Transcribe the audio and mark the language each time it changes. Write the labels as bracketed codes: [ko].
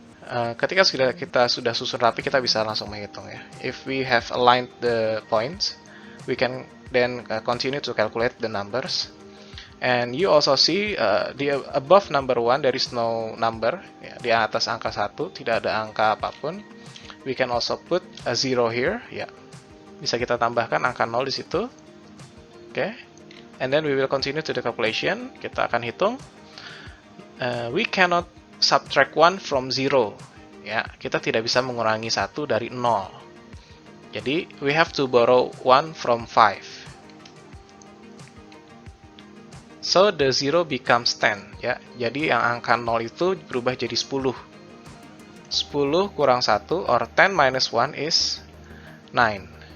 [id] Ketika kita sudah susun rapi, kita bisa langsung menghitung ya. [en] If we have aligned the points, we can then continue to calculate the numbers. And you also see the above number 1 there is no number. [id] Ya, di atas angka 1 tidak ada angka apapun. [en] We can also put a 0 here. [id] Ya, bisa kita tambahkan angka 0 di situ. Okay. [en] And then we will continue to the calculation. [id] Kita akan hitung. [en] We cannot subtract 1 from 0. [id] Ya, kita tidak bisa mengurangi 1 dari 0. [en] Jadi we have to borrow 1 from 5. So the 0 becomes 10 ya. [id] Jadi yang angka 0 itu berubah jadi 10. [en] 10 kurang 1 or 10 minus 1 is 9.